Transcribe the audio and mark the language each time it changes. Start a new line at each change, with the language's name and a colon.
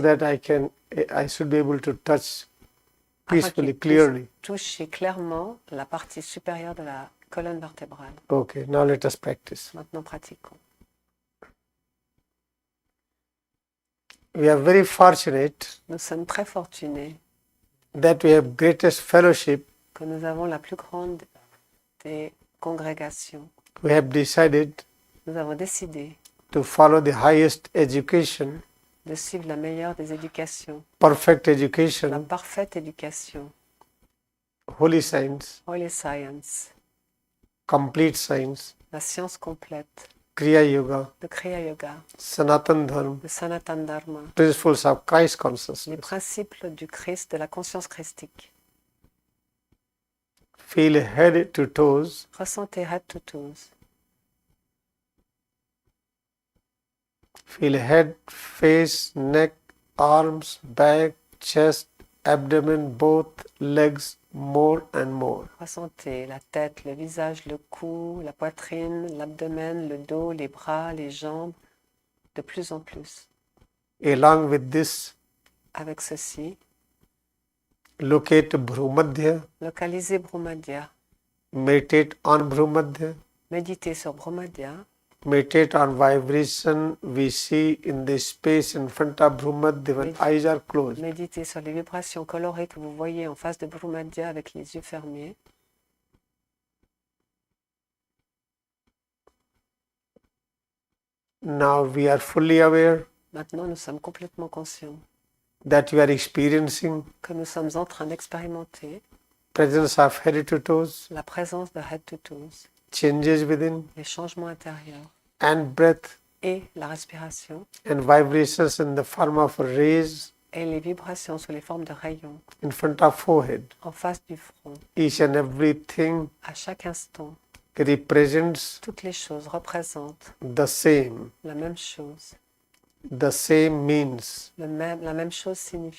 English: that I should be able to touch
French: afin
English: peacefully,
French: qu'il puisse
English: clearly.
French: toucher clairement la partie supérieure de la colonne vertébrale.
English: Okay, now let us practice.
French: Maintenant, pratiquons.
English: We are very fortunate
French: Nous sommes très fortunés
English: that we have greatest fellowship.
French: que nous avons la plus grande des congrégations.
English: We have decided
French: Nous avons décidé
English: to follow the highest education,
French: de suivre la meilleure des éducations,
English: perfect
French: la
English: education,
French: parfaite éducation,
English: holy science,
French: Holy Science,
English: complete science,
French: la science complète,
English: Kriyayoga,
French: le Kriyayoga,
English: Sanatan Dharma,
French: le Sanatan Dharma,
English: principles of Christ
French: les
English: consciousness.
French: principes du Christ, de la conscience christique.
English: Feel head to toes,
French: Ressentez
English: head to toes. feel head, face, neck, arms, back, chest, abdomen, both legs more and more.
French: Ressentez la tête, le visage, le cou, la poitrine, l'abdomen, le dos, les bras, les jambes, de plus en plus.
English: Along with this,
French: Avec ceci,
English: locate Bhrumadhya,
French: localisez Brahmadya,
English: meditate on Bhrumadhya,
French: méditez sur Brahmadya,
English: meditate on vibration we see in the space in front of Brahmadeva when eyes are closed.
French: Méditez sur les vibrations colorées que vous voyez en face de Brahmadya avec les yeux fermés.
English: Now we are fully aware
French: Maintenant, nous sommes complètement conscients
English: that we are experiencing
French: que nous sommes en train d'expérimenter
English: presence of head to toes,
French: la présence de
English: head to toes, changes within,
French: les changements intérieurs
English: and breath
French: et la respiration
English: and vibrations in the form of rays
French: et les vibrations sous les formes de rayons
English: in front of forehead.
French: en face du front.
English: Each and everything
French: À chaque instant,
English: represents
French: toutes les choses représentent
English: the same.
French: la même chose.
English: The same means
French: La même chose signifie